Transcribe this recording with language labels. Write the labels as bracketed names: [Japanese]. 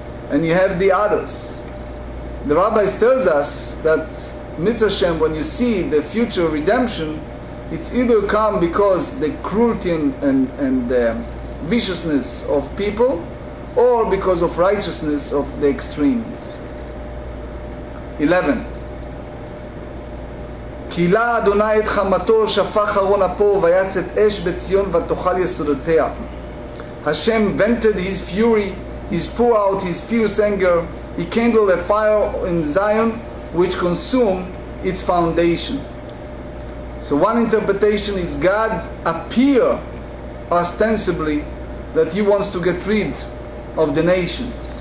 [English] And you have the others. The rabbis tells us that Mitzvah Shem, when you see the future redemption, it's either come because the cruelty and the viciousness of people, or because of righteousness of the extremes. 11. [Hebrew] כילה אדוני את חמתו, שפך ארון אפו, ויצת אש בציון ותאכל יסודותיה. [English] Hashem vented his fury, he poured out his fierce anger, he kindled a fire in Zion which consumed its foundation. So one interpretation is God appear ostensibly that he wants to get rid of the nations.